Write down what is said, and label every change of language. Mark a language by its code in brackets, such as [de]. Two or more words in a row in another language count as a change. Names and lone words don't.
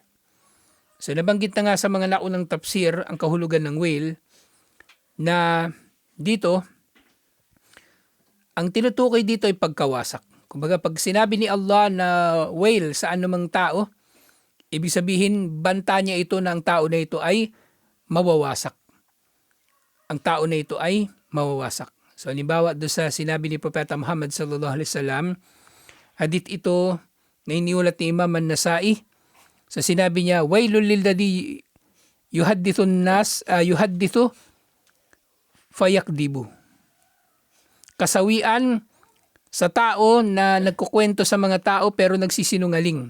[tl] So nabanggit na nga sa mga naunang tafsir ang kahulugan ng wail, na dito, ang tinutukoy dito ay pagkawasak. Kumbaga pag sinabi ni Allah na wail sa anumang tao, ibig sabihin banta niya ito na ang tao na ito ay mawawasak. Ang tao na ito ay mawawasak. So halimbawa doon sa sinabi ni Propeta Muhammad [ar] صلى الله عليه وسلم, [tl] hadith ito na iniulat ni Imam An-Nasa'i, sa sinabi niya, [ar] ويل للذي يحدث فيكذب. [tl] Kasawian sa tao na nagkukwento sa mga tao pero nagsisinungaling.